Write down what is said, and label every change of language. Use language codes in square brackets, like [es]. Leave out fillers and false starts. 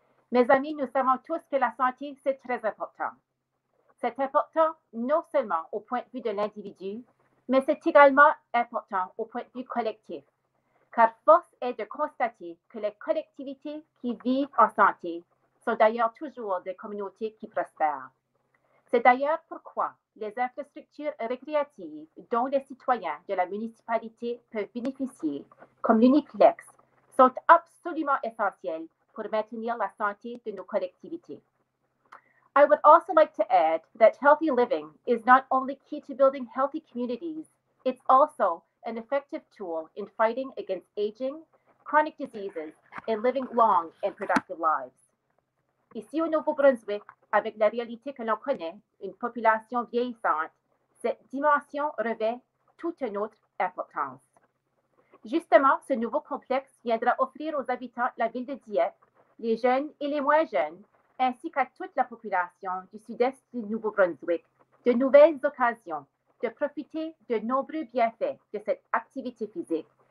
[fr] Mes amis, nous savons tous que la santé, c'est très important. C'est important non seulement au point de vue de l'individu, mais c'est également important au point de vue collectif, car force est de constater que les collectivités qui vivent en santé sont d'ailleurs toujours des communautés qui prospèrent. C'est d'ailleurs pourquoi les infrastructures récréatives dont les citoyens de la municipalité peuvent bénéficier, comme l'Uniplex, sont absolument essentielles pour maintenir la santé de nos collectivités. [en] I would also like to add that healthy living is not only key to building healthy communities, it's also an effective tool in fighting against aging, chronic diseases, and living long and productive lives. [fr] Ici au Nouveau-Brunswick, avec la réalité que l'on connaît, une population vieillissante, cette dimension revêt toute une autre importance. Justement, ce nouveau complexe viendra offrir aux habitants de la ville de Dieppe, les jeunes et les moins jeunes, ainsi qu'à toute la population du sud-est du Nouveau-Brunswick, de nouvelles occasions de profiter de nombreux bienfaits de cette activité physique,